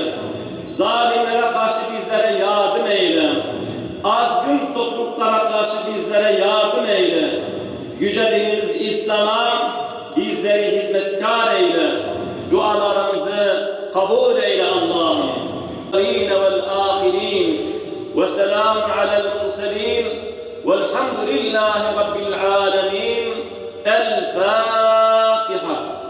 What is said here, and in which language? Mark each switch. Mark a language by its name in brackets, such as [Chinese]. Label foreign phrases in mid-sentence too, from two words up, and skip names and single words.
[Turkish] Zalimlere karşı bizlere yardım eyle. Azgın topluluklara karşı bizlere yardım eyle. Yüce dinimiz İslam'a bizleri hizmetkar eyle. Dualarımızı kabul eyle Allah'ım. [Arabic] وسلام على المرسلين والحمد لله رب العالمين. الفاتحة.